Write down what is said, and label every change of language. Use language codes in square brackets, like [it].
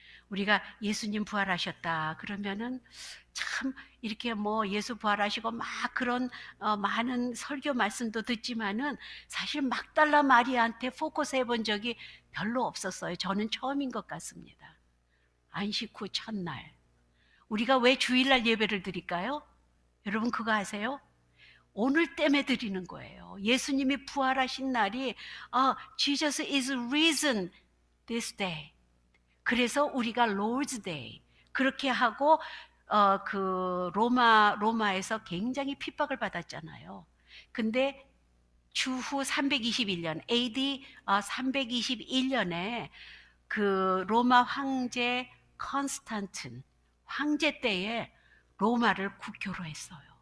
[ko] 우리가 예수님 부활하셨다 그러면은 참 이렇게 예수 부활하시고 막 그런 많은 설교 말씀도 듣지만은 사실 막달라 마리아한테 포커스 해본 적이 별로 없었어요. 저는 처음인 것 같습니다. 안식 후 첫날 우리가 왜 주일날 예배를 드릴까요? 여러분 그거 아세요? 오늘 때문에 드리는 거예요. 예수님이 부활하신 날이 [en] Jesus is risen this day. [ko] 그래서 우리가 Lord's Day 그렇게 하고 그 로마에서 굉장히 핍박을 받았잖아요. 근데 주후 321년 AD 321년에 그 로마 황제 컨스탄틴 황제 때에 로마를 국교로 했어요.